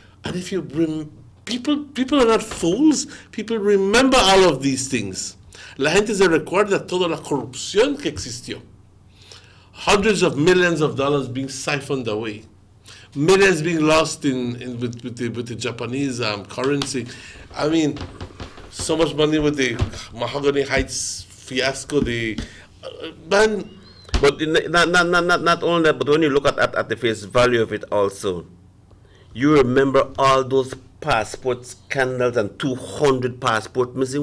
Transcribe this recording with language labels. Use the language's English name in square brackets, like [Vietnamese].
[English] And if you people are not fools. People remember all of these things. [Spanish] La gente se recuerda toda la corrupción que existió. [English] Hundreds of millions of dollars being siphoned away. Millions being lost with the Japanese currency. I mean, so much money with the Mahogany Heights fiasco. Man. But not only that, but when you look at the face value of it also, you remember all those passport scandals and 200 passports missing.